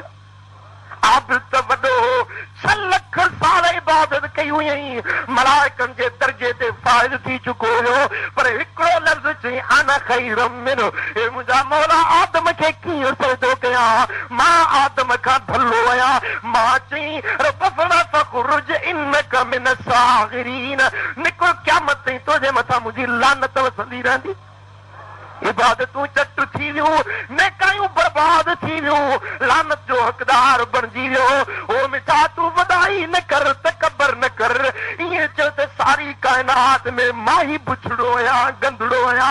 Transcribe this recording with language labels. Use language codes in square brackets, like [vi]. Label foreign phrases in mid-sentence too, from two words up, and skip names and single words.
[sd] आबिद त वॾो 6 लख साल इबादत कई हुई, मलाइकनि जे दर्जे ते फ़ाइद थी चुको हुयो, पर हिकिड़ो लफ़्ज़ चई [ar] أنا خير منه. [sd] हे मुंहिंजा मौला आदम खे कीअं सजदो कयां, मां आदम खां भलो आहियां। मां चई [ar] ربنا فاخرج إنك من الصاغرين, [sd] निकिर क़यामत ताईं तुंहिंजे मथां मुंहिंजी लानत वसंदी रहंदी। इबादतूं चट थी वियूं, नेकायूं बर्बाद थी वियूं, लानत जो हक़दार बणिजी वियो। ओ मिठा तूं वॾाई न कर, तकबर न कर, ईअं चओ त सारी काइनात में मां ई बुछड़ो आहियां, गंदड़ो आहियां।